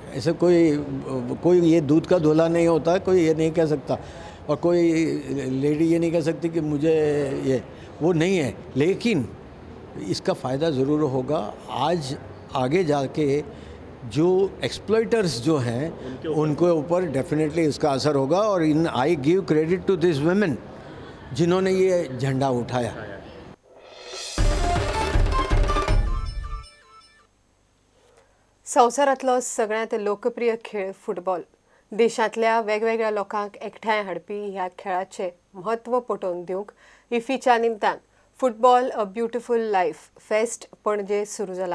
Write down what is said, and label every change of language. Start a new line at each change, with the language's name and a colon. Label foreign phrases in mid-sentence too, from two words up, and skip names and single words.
Hindi: ऐसे कोई ये दूध का धोला नहीं होता, कोई ये नहीं कह सकता, और कोई लेडी ये नहीं कह सकती कि मुझे ये वो नहीं है। लेकिन इसका फ़ायदा ज़रूर होगा। आज आगे जाके जो एक्सप्लॉइटर्स जो हैं उनके ऊपर डेफिनेटली इसका असर होगा। और
English: I give credit to this women
Hindi: जिन्होंने ये झंडा उठाया।
Konkani: संवसारांतलो सगळ्यांत लोकप्रिय खेळ फुटबॉल देशांतल्या वेगवेगळ्या लोकांक एकठांय हाडपी ह्या खेळाचें म्हत्व पटोवन दिवंक इफ्फीच्या निमतान फुटबॉल अ ब्युटिफूल लायफ फेस्ट पणजे सुरू जाला।